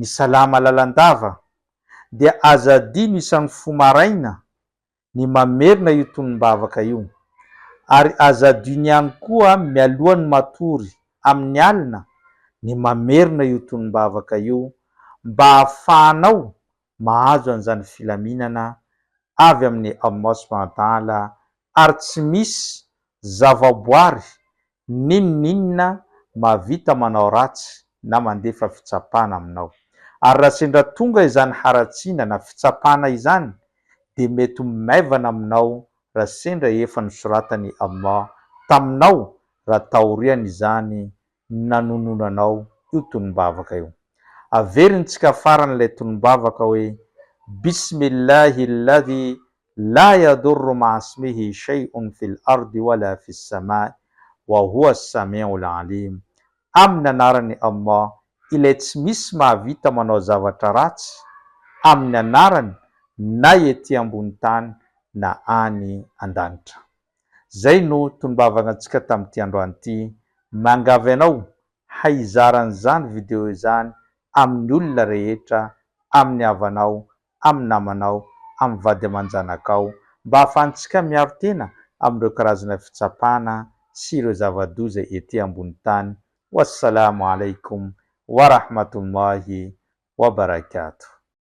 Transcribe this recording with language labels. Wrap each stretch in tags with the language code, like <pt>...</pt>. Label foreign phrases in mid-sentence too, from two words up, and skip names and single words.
<mg>salama lalandava, dia azadino isan'ny fo maraina ny mamerina io tonom-bavaka io, ary azadino ihany koa mialohan'ny matory amin'ny alina ny mamerina io tonom-bavaka io mba hahafahanao mahazo an'izany filaminana avy amin'ny Allah</mg> <ar>سبحانه وتعالى,</ar> <mg>ary tsy misy zavaboary ninninona mahavita manao ratsy na mandefa fitsapana aminao. Ary raha sendra tonga izany haratsiana na fitsapana izany, de mety maivana aminao raha sendra efa nosoratany Allah taminao raha taoriany izany nanononanao io tonom-bavaka io. Averintsika farany ilay tonom-bavaka hoe</mg> <ar>بسم الله الذي لا يضر مع اسمه شيء في الأرض ولا في السماء وهو السميع العليم.</ar> <mg>Amin'ny anarany Allah ilay tsy misy mahavita manao zavatra ratsy amin'ny anarany na ety ambony tany na any an-danitra. Zay no tonom-bavaka antsika tamin'ity androany ity. Mangavy anao haizaran'izany video izany amin'ny olona rehetra, amin'ny havanao, amin'ny namanao, amin'ny vady aman-janakao, mba hahafahantsika miaro tena amin'ireo karazana fitsapana sy ireo zava-doza ety ambony tany.</mg> <ar>والسلام عليكم ورحمة الله وبركاته.</ar>